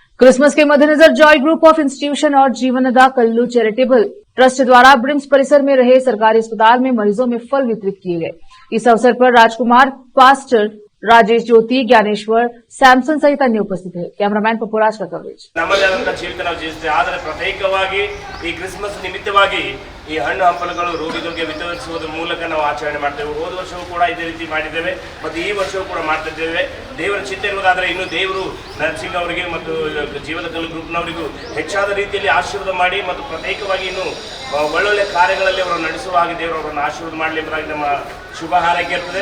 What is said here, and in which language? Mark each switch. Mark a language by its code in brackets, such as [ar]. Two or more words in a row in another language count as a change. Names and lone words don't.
[hi] क्रिसमस के मद्देनजर जॉय ग्रुप ऑफ इंस्टीट्यूशन और जीवनदा कल्लू चैरिटेबल ट्रस्ट द्वारा ब्रिम्स परिसर में रहे सरकारी अस्पताल में मरीजों में फल वितरित किए गए। इस अवसर पर राजकुमार, पास्टर राजेश ज्योति, ज्ञानेश्वर, सैमसन सहित अन्य उपस्थित है। कैमरामैन पपुराज का कवरेज। [kn] ನಮ್ಮದಾದಂತಹ ಜೀವಿತ ನಾವು ಜೀವಿಸ್ತೇವೆ, ಆದರೆ ಪ್ರತ್ಯೇಕವಾಗಿ ಈ ಕ್ರಿಸ್ಮಸ್ ನಿಮಿತ್ತವಾಗಿ ಈ ಹಣ್ಣು ಹಂಪಲುಗಳು ರೋಗಿಗಳಿಗೆ ವಿತರಿಸುವುದರ ಮೂಲಕ ನಾವು ಆಚರಣೆ ಮಾಡ್ತೇವೆ. ಹೋದ ವರ್ಷವೂ ಕೂಡ ಇದೇ ರೀತಿ ಮಾಡಿದ್ದೇವೆ ಮತ್ತು ಈ ವರ್ಷವೂ ಕೂಡ ಮಾಡ್ತಿದ್ದೇವೆ. ದೇವರ ಚಿತ್ತ ಇರುವುದಾದರೆ ಇನ್ನು ದೇವರು ನರ್ಸಿಂಗ್ ಅವರಿಗೆ ಮತ್ತು ಜೀವದ ಕಲ್ಲು ಗ್ರೂಪ್ನವರಿಗೂ ಹೆಚ್ಚಾದ ರೀತಿಯಲ್ಲಿ ಆಶೀರ್ವಾದ ಮಾಡಿ ಮತ್ತು ಪ್ರತ್ಯೇಕವಾಗಿ ಇನ್ನು ಒಳ್ಳೊಳ್ಳೆ ಕಾರ್ಯಗಳಲ್ಲಿ ಅವರು ನಡೆಸುವ ಹಾಗೆ ದೇವರು ಅವರನ್ನು ಆಶೀರ್ವಾದ ಮಾಡಲಿ ಎಂಬುದಾಗಿ ನಮ್ಮ ಶುಭ ಹಾರೈಕೆ ಇರ್ತದೆ.